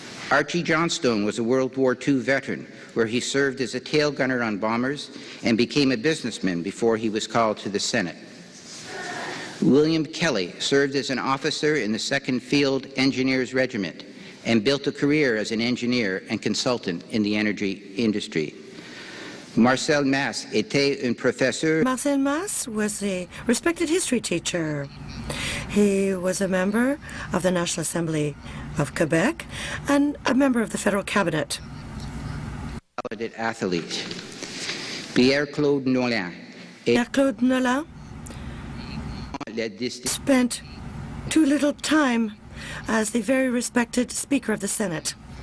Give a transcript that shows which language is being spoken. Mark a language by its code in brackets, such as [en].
[en] Archie Johnstone was a World War II veteran, where he served as a tail gunner on bombers and became a businessman before he was called to the Senate. William Kelly served as an officer in the 2nd Field Engineers Regiment and built a career as an engineer and consultant in the energy industry. [fr] Marcel Masse était un professeur. [en] Marcel Masse was a respected history teacher. He was a member of the National Assembly of Quebec and a member of the federal cabinet. Talented athlete. Pierre-Claude Nolin. Pierre-Claude Nolin spent too little time as the very respected Speaker of the Senate.